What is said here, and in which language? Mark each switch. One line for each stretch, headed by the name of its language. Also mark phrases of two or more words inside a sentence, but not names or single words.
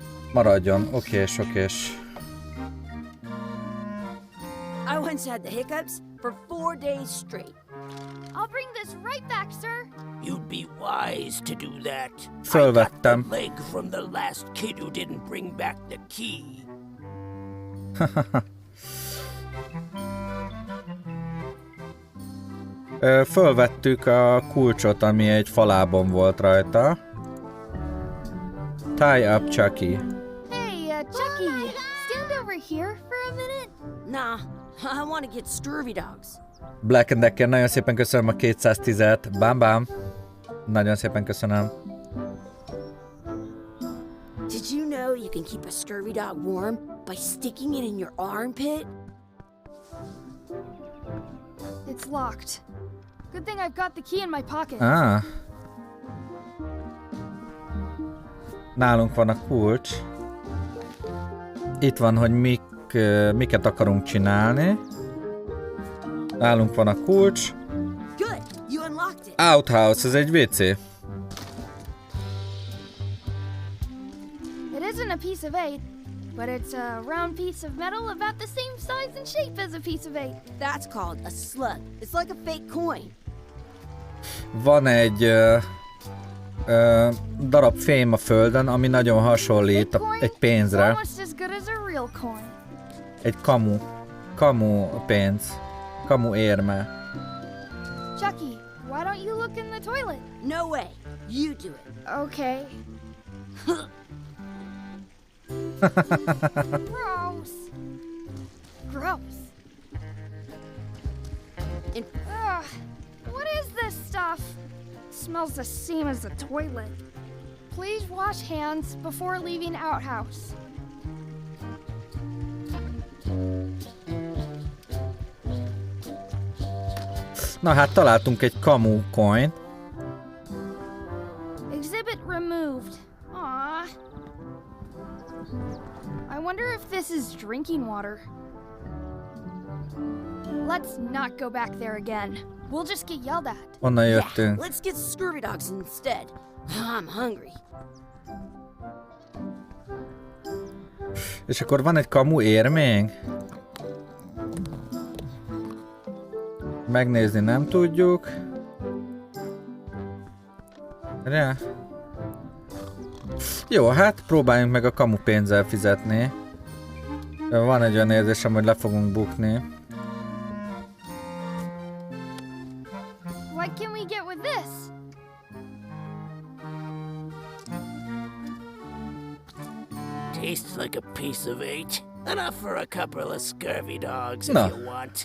Hungarian: Maradjon, okés.
English: I once had the hiccups for 4 days straight. I'll bring this right back, sir. You'd be wise to do that. I got the
Hungarian: Fölvettem.
English: leg from the last kid who didn't bring back the key.
Hungarian: Fölvettük a kulcsot, ami egy falában volt rajta.
English: Tie up Chucky. Hey, Chucky, stand over here for a minute. Nah, I want to get scurvy dogs. Black and Decker,
Hungarian: nagyon szépen köszönöm a 210-et. Bám. Nagyon szépen köszönöm.
English: Did you know you can keep a scurvy dog warm by sticking it in your armpit? It's locked. Good thing I've got the key in my pocket.
Hungarian: Ah. Nálunk van a kulcs. Itt van, hogy miket akarunk csinálni. Nálunk van a kulcs.
English: Good, you unlocked it. Outhouse,
Hungarian: ez egy WC.
English: It isn't a piece of 8, but it's a round piece of metal about the same size and shape as a piece of 8. That's called a slug. It's like a fake coin.
Hungarian: Van egy darab fém a földön, ami nagyon hasonlít egy pénzre.
English: Almost as good as a real coin.
Hungarian: Egy kamu pénz. Kamu érme.
English: Chucky, why don't you look in the toilet? No way. You do it. Okay. Gross. Ugh, what is this stuff? Smells the same as the toilet. Please wash hands before leaving outhouse.
Hungarian: Na hát találtunk egy kamu coin.
English: Exhibit removed. Aww. I wonder if this is drinking water. Let's not go back there again. We'll just get yelled at.
Hungarian: Onnan
English: Yeah,
Hungarian: jöttünk.
English: let's get scurvy dogs instead. I'm hungry.
Hungarian: És akkor van egy kamu érménk? Megnézni nem tudjuk. De. Jó, hát próbáljunk meg a kamu pénzzel fizetni. Van egy olyan érzésem, hogy le fogunk bukni.
English: What can we get with this? Tastes like a piece of 8. Enough for a couple of scurvy dogs if No. you want.